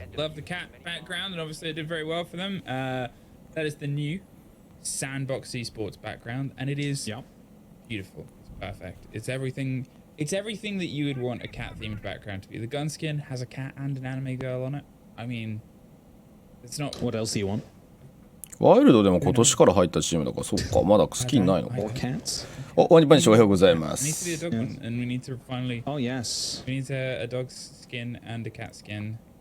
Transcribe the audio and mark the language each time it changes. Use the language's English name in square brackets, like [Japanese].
[English] Love the cat background, and obviously it did very well for them. That is the new Sandbox eSports background, and it is beautiful. It's perfect. It's everything. It's everything that you would want a cat-themed background to be. The gun skin has a cat and an anime girl on it. I mean, it's not. What else do you want? [Japanese] ワイルドでも今年から入ったチームだから、そっか、まだスキンないのか。ワニパンチおはようございます。 [English] Oh yes. We need a dog skin and a cat skin.